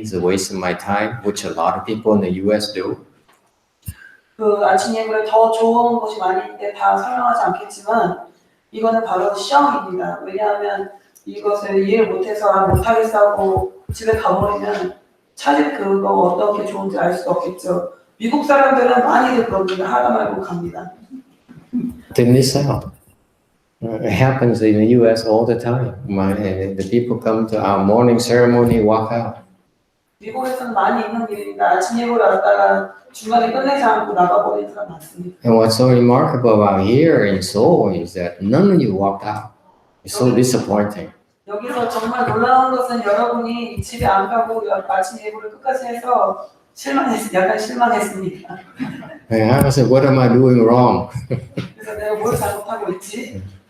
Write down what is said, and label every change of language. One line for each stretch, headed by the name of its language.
English: It's a waste of my time," which a lot of people in the U.S. do.
Korean: 그 아침 예불에 더 좋은 것이 많이 있는데 다 설명하지 않겠지만 이거는 바로 시험입니다. 왜냐하면 이것을 이해를 못해서 못하겠어 하고 집에 가버리면 차집 그거 어떤 게 좋은지 알 수가 없겠죠. 미국 사람들은 많이들 그럽니다. 하다 말고 갑니다.
English: They miss out. It happens in the U.S. all the time. The people come to our morning ceremony, walk out.
Korean: 미국에서는 많이 있는 일입니다. 아침 예불을 왔다가 중간에 끝내지 않고 나가버리는 사람 많습니다.
English: And what's so remarkable about here in Seoul is that none of you walked out. It's so disappointing.
Korean: 여기서 정말 놀라운 것은 여러분이 집에 안 가고 아침 예불을 끝까지 해서 약간 실망했습니다.
English: I said, what am I doing wrong?
Korean: 그래서 내가 뭘 잘못하고 있지?